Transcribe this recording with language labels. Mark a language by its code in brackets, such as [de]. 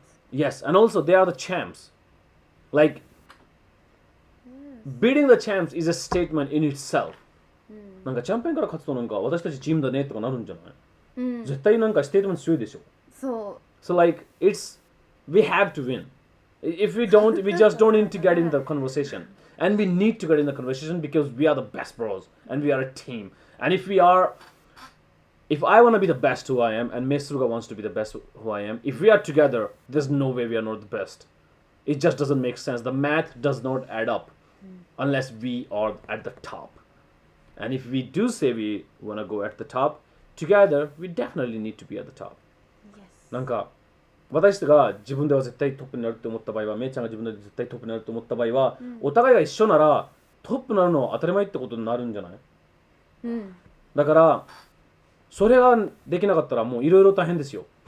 [en] Yes, and also they are the champs. Like beating the champs is a statement in itself. [ja] なんかチャンピオンから勝つとなんか私たちチームだねとかなるんじゃない？絶対なんかステートメント強いでしょ。そう。 [en] So like we have to win. If we don't, we just don't need to get in the conversation. And we need to get in the conversation because we are the best bros and we are a team. And if I want to be the best who I am and Mei Suruga wants to be the best who I am, if we are together, there's no way we are not the best. It just doesn't make sense. The math does not add up unless we are at the top. And if we do say we want to go at the top, together, we definitely need to be at the top. Yes. [ja] なんか私が自分では絶対トップになると思った場合は、めいちゃんが自分で絶対トップになると思った場合は、お互いが一緒ならトップになるのは当たり前ってことになるんじゃない？だからそれができなかったらもういろいろ大変ですよ。